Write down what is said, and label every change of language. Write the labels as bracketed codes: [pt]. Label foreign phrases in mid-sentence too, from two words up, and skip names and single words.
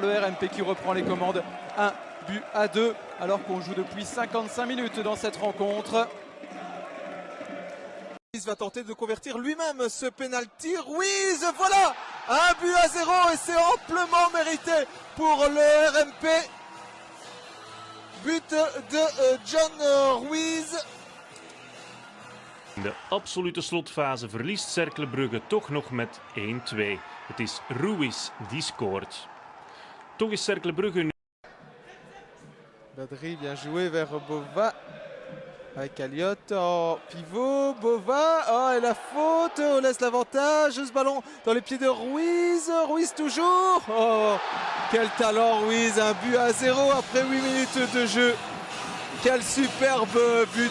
[fr] Le RMP qui reprend les commandes. 1-2 alors qu'on joue depuis 55 minutes dans cette rencontre. Ruiz va tenter de convertir lui-même ce penalty. Ruiz, voilà 1-0 et c'est amplement mérité pour le RMP. But de John Ruiz. [nl] In de absolute slotfase verliest Cercle Brugge toch nog met 1-2. Het is Ruiz die scoort. Toch is Cercle Brugge nu. [fr] Badri bien joué vers Bova. Avec Alliot en pivot. Bova, oh et la faute. On laisse l'avantage. Ce ballon dans les pieds de Ruiz. Ruiz toujours. Oh, quel talent Ruiz. 1-0 après 8 minutes de jeu. Quel superbe but.